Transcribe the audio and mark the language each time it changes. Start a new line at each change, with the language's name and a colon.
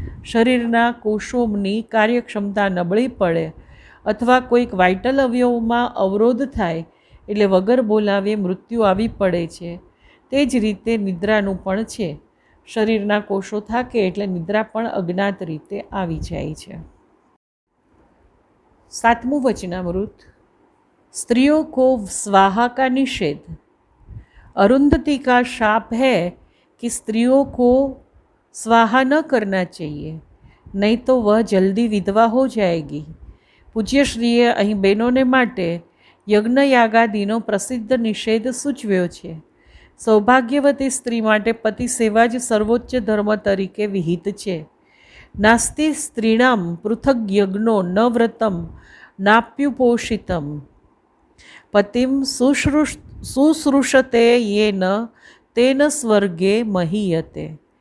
Gujarati: શરીરના કોષોની કાર્યક્ષમતા નબળી પડે અથવા કોઈક વાઇટલ અવયવમાં અવરોધ થાય એટલે વગર બોલાવે મૃત્યુ આવી પડે છે. તે જ રીતે નિદ્રાનું પણ છે. શરીરના કોષો થાકે એટલે નિદ્રા પણ અજ્ઞાત રીતે આવી જાય છે. 7મું વચનામૃત.
Hindi: स्त्रियों को स्वाहा का निषेध. अरुंधति का शाप है कि स्त्रियों को स्वाहा न करना चाहिए, नहीं तो वह जल्दी विधवा हो जाएगी.
Gujarati: પૂજ્યશ્રીએ અહીં બહેનોને માટે યજ્ઞયાગાદિનો પ્રસિદ્ધ નિષેધ સૂચવ્યો છે. સૌભાગ્યવતી સ્ત્રી માટે પતિ સેવા જ સર્વોચ્ચ ધર્મ તરીકે વિહિત છે.
Sanskrit: નાસ્તિ સ્ત્રીણામ પૃથક યજ્ઞો ન વ્રતમ નાપ્યુપોષિતમ પતિમ શુશ્રુષતે યેન તેન સ્વર્ગે મહીયતે.